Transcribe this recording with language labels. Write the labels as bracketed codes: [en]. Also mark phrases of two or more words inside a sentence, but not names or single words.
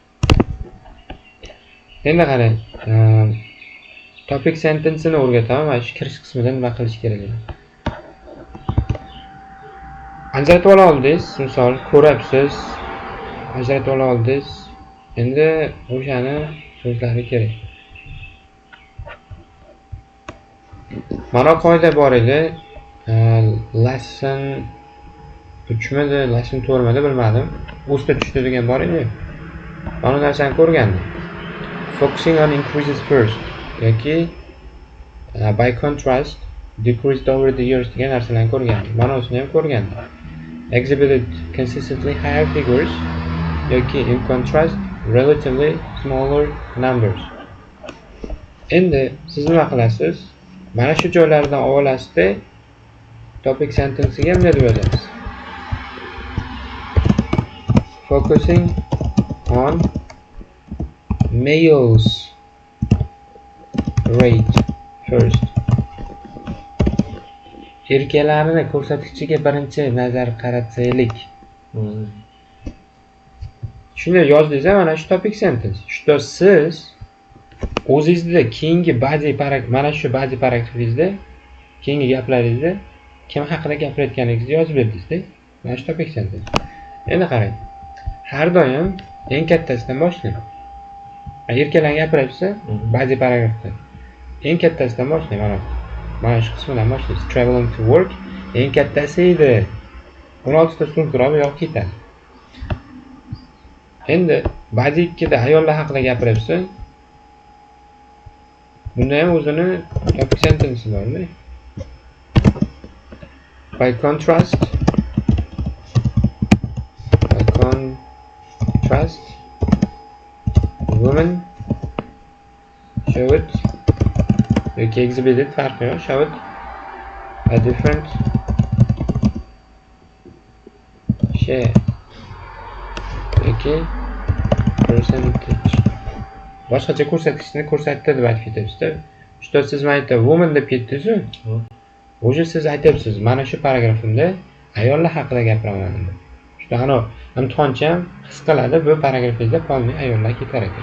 [uz] Endi qarang, [en] topic sentence'ni [uz] o'rgataman, mana shu kirish qismida nima qilish kerakligini. Ajratib ola oldingiz, misol ko'ryapsiz, ajratib ola oldingiz. Endi o'shani so'zlari kerak. Mana qoida bor edi. Lesson 3midi, lesson 4midi bilmadim. O'sda tushdi degan bor edi. Mana narsani ko'rgandim. [en] Focusing on increases first yoki by contrast decreased over the years [uz] degan narsalarni ko'rgandim. Mana o'sini ham ko'rgandim. [en] Exhibited consistently higher figures yoki in contrast relatively smaller numbers. [uz] Endi siz nima qilasiz? Mana shu joylardan olasizda [en] topic sentence'ga [uz] nima deb yozasiz? [en] Focusing on males rate first. [uz] Erkaklarni ko'rsatkichiga birinchi nazar qarataylik. Shunday yozdingiz, mana shu [en] topic sentence. [uz] Shunda siz o'zingizda keyingi body paragraf, mana shu body paragrafingizda keyingi gaplaringizda kim haqida gapirayotganingizni yozib berdingiz-da. Mana shu [en] topic sentence. [uz] Endi qarang. Har doim eng kattasidan boshlang. Erkaklar gapiryapsa, body paragrafda eng kattasidan boshlang. Mana shu qismidan boshlaysiz. [en] Traveling to work [uz] eng kattasi edi. 16 ta struktura yo'q ketadi. Endi body 2 da ayollar haqida gapiryapsa, bunda ham o'zini [en] topic sentence [uz] bor-da. [en] By contrast women show it yoki exhibited [uz] farqi yo'q, [en] show it a different share [uz] yoki percentage boshqacha ko'rsatkichni ko'rsatdi deb aytib ketyapsiz-da. Shunda siz mayda woman deb ketdingiz-ku. O'sha siz aytyapsiz, mana shu paragrafimda ayollar haqida gapiraman deb. Shunda ana imtihonchi ham his qiladi, bu paragrafingizda qolmay ayollar ketar ekan.